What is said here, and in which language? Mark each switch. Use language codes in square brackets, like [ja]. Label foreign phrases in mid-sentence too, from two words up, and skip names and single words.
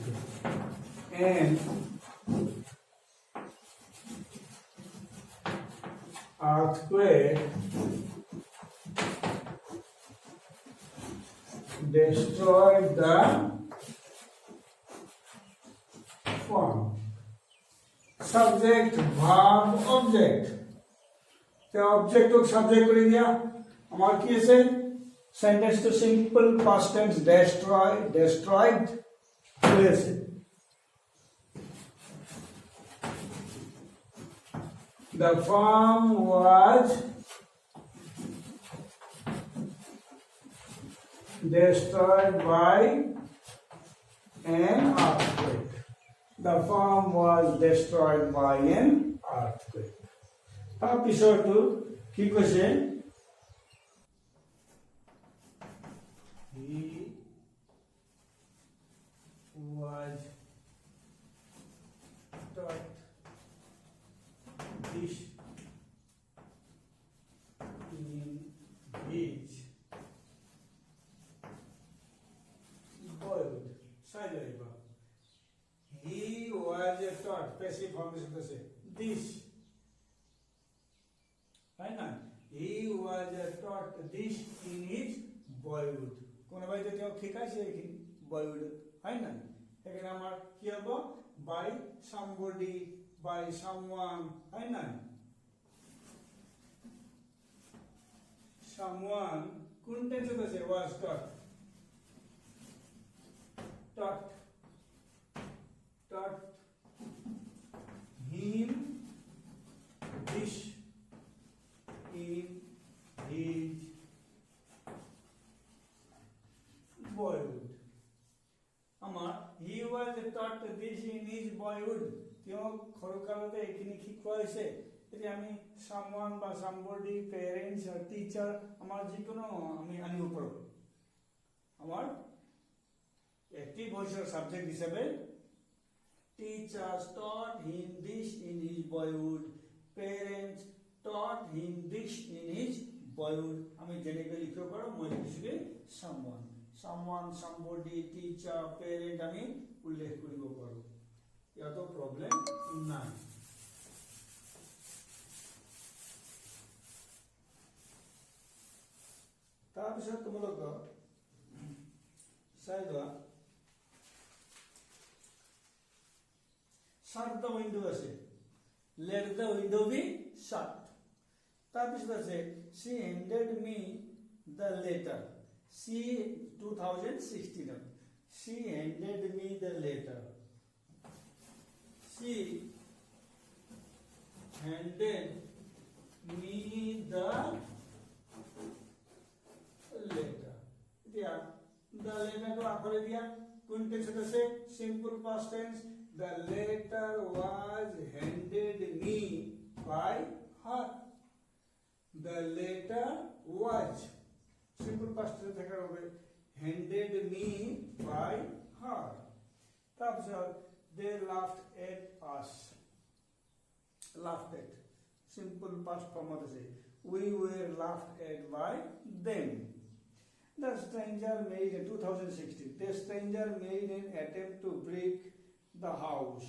[en] An earthquake destroyed the farm. Subject, verb, object. The object of subject [bn] করে দিয়া আমার কি আছে [en] sentence to simple past tense destroyed হয়েছে the farm was destroyed by an earthquake. The farm was destroyed by an earthquake. [as] তাৰ পিছৰটো কি কৈছে [en] he was taught this in his boyhood. He was taught passive formation to say this. Right now, he was taught this in his boyhood. [as] কোনোবাই যদি শিকাইছে এইখিনি [bn] বয়উড হয় না এখানে আমার কি হবে [en] by somebody by someone [bn] হয় না [en] সামওয়ান [bn] কোন টেন্সে আছে [en] was taught taught taught him this in his boyhood. আমার he was taught this in his boyhood. [as] তেওঁ খৰকালতে এইখিনি শিকোৱা হৈছে এতিয়া আমি someone বা somebody [en] parents or teacher [as] আমাৰ যিকোনো আমি আনিব পাৰোঁ আমাৰ [en] active voice subject [as] হিচাপে [en] teachers taught him this in his boyhood. Parents taught him this in his boyhood. [as] আমি যেনেকৈ লিখিব পাৰোঁ মই লিখিছোঁ [en] someone somebody teacher parent [as] আমি উল্লেখ কৰিব পাৰোঁ ইয়াতো প্ৰবলেম নাই তাৰপিছত তোমালোকৰ চাই লোৱা [en] shut the window আছে let the window be shut [as] তাৰপিছত আছে [en] she handed me the letter she 2016 she handed me the letter she handed me the letter দিয়া the letter to [as] আখৰে দিয়া কোন টেন্সত আছে [en] simple past tense the letter was handed me by her the letter was simple past tense [bn] থাকার হবে [en] handed me by her তারপর they laughed at us laughed at simple past form আছে we were laughed at by them. The stranger made in 2016 the stranger made an attempt to break the house.